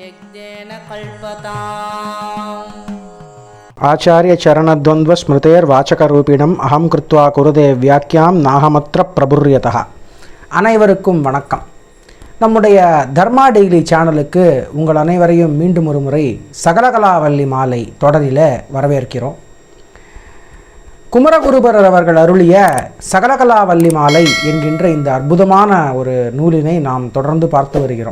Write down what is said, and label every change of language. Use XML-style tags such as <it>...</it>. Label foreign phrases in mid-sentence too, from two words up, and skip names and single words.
<sa>आचार्य चरणद्वंद्व स्मृतेर्वाचकरूपिणम् अहं कृत्वा कुरुदे व्याख्यां नाहमत्र प्रबुर्यतः.</sa> <ta>அனைவருக்கும் வணக்கம். நம்முடைய தர்மா டெய்லி சேனலுக்கு உங்கள் அனைவரையும் மீண்டும் ஒரு முறை சகலகலாவல்லி மாலை தொடரில் வரவேற்கிறோம். குமரகுருபரர் அவர்கள் அருளிய சகலகலாவல்லி மாலை என்கின்ற இந்த அற்புதமான ஒரு நூலினை நாம் தொடர்ந்து பார்த்து வருகிறோம்.</ta>